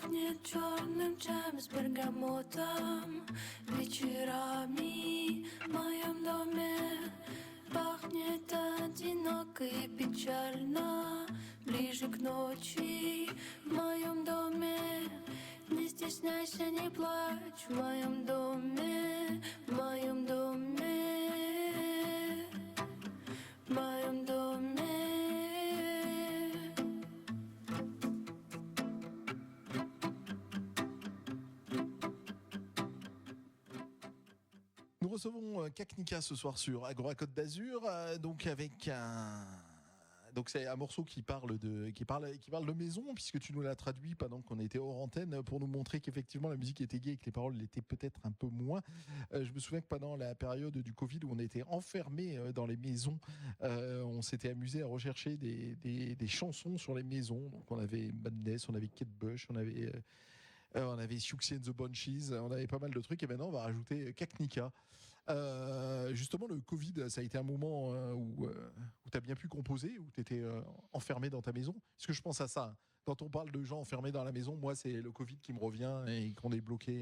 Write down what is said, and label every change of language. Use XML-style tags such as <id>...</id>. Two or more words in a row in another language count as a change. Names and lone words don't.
<ru>Пахнет черным чаем с бергамотом. Вечерами в моем доме пахнет одиноко и печально. Ближе к ночи в моем доме. Не стесняйся, не плачь в моем доме, в моем доме, в моем доме.</ru> <fr>Nous recevons Kaknika ce soir sur Agora Côte d'Azur, donc avec donc c'est un morceau qui parle de maison, puisque tu nous l'as traduit pendant qu'on était hors antenne pour nous montrer qu'effectivement la musique était gaie et que les paroles l'étaient peut-être un peu moins. Je me souviens que pendant la période du Covid où on était enfermés dans les maisons, on s'était amusé à rechercher des chansons sur les maisons. Donc on avait Madness, on avait Kate Bush, on avait Siouxsie and the Banshees, on avait pas mal de trucs, et maintenant on va rajouter Kaknika. Justement, le Covid, ça a été un moment où tu as bien pu composer, où tu étais enfermé dans ta maison. Est-ce que je pense à ça, hein. Quand on parle de gens enfermés dans la maison, moi, c'est le Covid qui me revient et qu'on est bloqué.</fr>